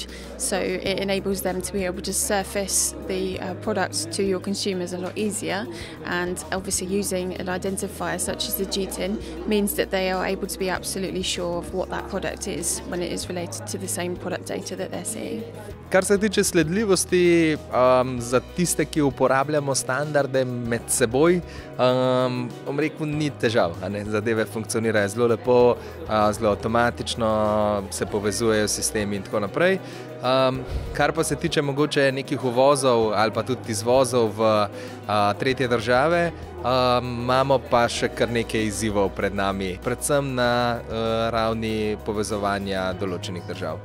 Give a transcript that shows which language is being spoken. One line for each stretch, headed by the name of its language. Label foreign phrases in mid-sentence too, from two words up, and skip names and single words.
English: So it enables them to be able to surface the products to your consumers a lot easier, and obviously using an identifier such as the GTIN means that they are able to be absolutely sure of what that product is when it is related to the same product data that they're seeing.
Slovenian: Kar se tiče sledljivosti, za tiste, ki uporabljamo standarde med seboj, rekel, ni težav. Zadeve funkcionirajo zelo lepo, zelo avtomatično, se povezujejo sistemi in tako naprej. Kar pa se tiče mogoče nekih uvozov ali pa tudi izvozov v tretje države, imamo pa še kar nekaj izzivov pred nami, predvsem na ravni povezovanja določenih držav.